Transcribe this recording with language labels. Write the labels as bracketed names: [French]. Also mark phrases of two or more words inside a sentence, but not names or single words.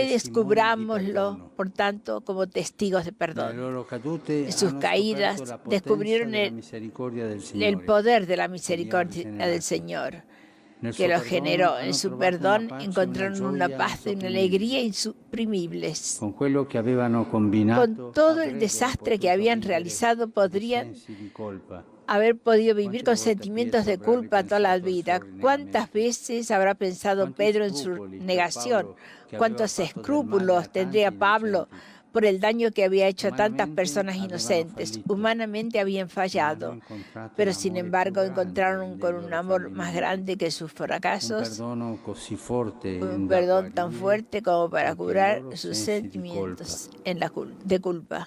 [Spanish] Redescubrámoslo, [Italian] perdono. [Spanish] por tanto, como testigos de [Italian] Nelle [Spanish] perdón. [Italian] loro cadute [Spanish] En sus [Italian] hanno [Spanish] caídas [Italian] scoperto la potenza [Spanish] descubrieron [Italian] della misericordia del [Spanish] el [Italian] Signore. [Spanish] poder de la misericordia [Italian] generati. [Spanish] del Señor, [Italian] Nel [Spanish] que [Italian] suo [Spanish] lo [Italian] perdono [Spanish] generó. [Italian] hanno [Spanish] En su [Italian] trovato [Spanish] perdón [Italian] una pace, [Spanish] encontraron una [Italian] gioia [Spanish] paz y una [Italian] insopprimibile. [Spanish] alegría insuprimibles. [Italian] Con quello che avevano combinato, [Spanish] Con todo el [Italian] avrebbero [Spanish] desastre que [Italian] potuto [Spanish] habían [Italian] vivere [Spanish] realizado, [Italian] di [Spanish] podrían [Italian] sensi di colpa. [Spanish] haber podido vivir con [Italian] Quante volte [Spanish] sentimientos de [Italian] Pietro avrà [Spanish] culpa toda la [Italian] ripensato al [Spanish] vida. [Italian] suo [Spanish] ¿Cuántas [Italian] rinnegamento? [Spanish] veces habrá pensado [Italian] Quanti [Spanish] Pedro en su [Italian] scrupoli per [Spanish] negación? [Italian] Paolo, che aveva [Spanish] ¿Cuántos [Italian] fatto del male a [Spanish] escrúpulos [Italian] tanti [Spanish] tendría Pablo [Italian] innocenti, [Spanish] por el daño que había hecho a tantas personas inocentes. Humanamente habían fallado, pero sin embargo encontraron con un amor más grande que sus fracasos, un perdón tan fuerte como para curar sus sentimientos de culpa.